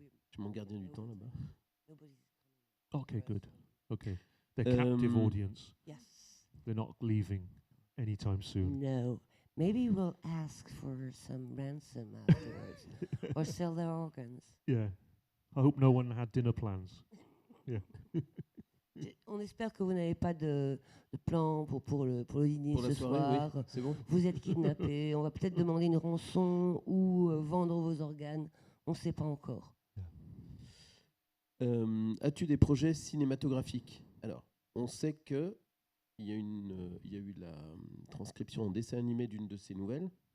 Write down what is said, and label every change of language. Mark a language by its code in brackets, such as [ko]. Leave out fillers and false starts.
[fr] Je mon gardien du temps là-bas. [en] okay, good, okay, they're captive audience. Yes. They're not leaving anytime soon. No. Maybe we'll ask for some ransom afterwards or sell their organs. Yeah, I hope no one had dinner plans. Yeah. [fr] On espère que vous n'avez pas de plan pour le dîner Pour la ce soirée, soir. oui, c'est bon. Vous êtes kidnappé. On va peut-être demander une rançon ou vendre vos organes. On ne sait pas encore. As-tu des projets cinématographiques? Alors, on sait que il y a eu la transcription en dessin animé d'une de ces nouvelles.